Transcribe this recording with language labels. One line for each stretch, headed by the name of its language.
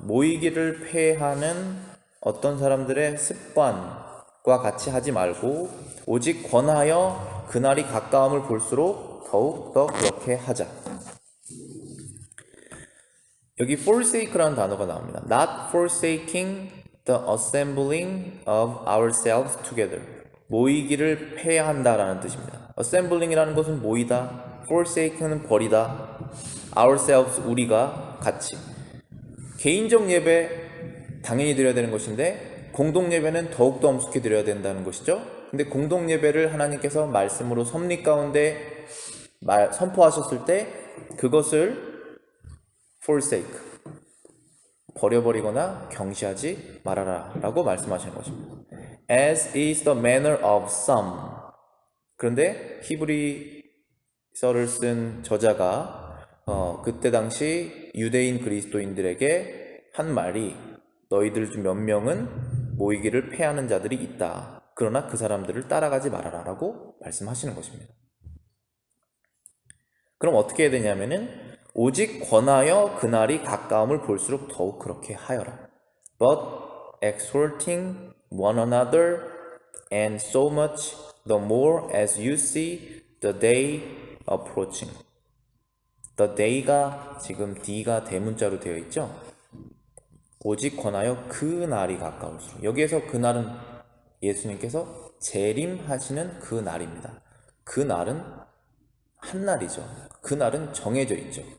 Korean: 모이기를 폐하는 어떤 사람들의 습관과 같이 하지 말고 오직 권하여 그날이 가까움을 볼수록 더욱 더 그렇게 하자. 여기 forsake라는 단어가 나옵니다.
English: Not forsaking the assembling of ourselves together.
Korean: 모이기를 폐한다라는 뜻입니다. Assembling이라는 것은 모이다, forsaken은 버리다, ourselves 우리가 같이. 개인적 예배 당연히 드려야 되는 것인데 공동 예배는 더욱더 엄숙히 드려야 된다는 것이죠. 근데 공동 예배를 하나님께서 말씀으로 섭리 가운데 선포하셨을 때 그것을 forsake, 버려버리거나 경시하지 말아라 라고 말씀하시는 것입니다.
English: As is the manner of some.
Korean: 그런데 히브리서를 쓴 저자가 그때 당시 유대인 그리스도인들에게 한 말이 너희들 중 몇 명은 모이기를 폐하는 자들이 있다. 그러나 그 사람들을 따라가지 말아라 라고 말씀하시는 것입니다. 그럼 어떻게 해야 되냐면은 오직 권하여 그날이 가까움을 볼수록 더욱 그렇게 하여라.
English: But exhorting one another and so much the more as you see the day approaching.
Korean: The day가 지금 D가 대문자로 되어 있죠. 오직 권하여 그 날이 가까울수록. 여기에서 그 날은 예수님께서 재림하시는 그 날입니다. 그 날은 한 날이죠. 그 날은 정해져 있죠.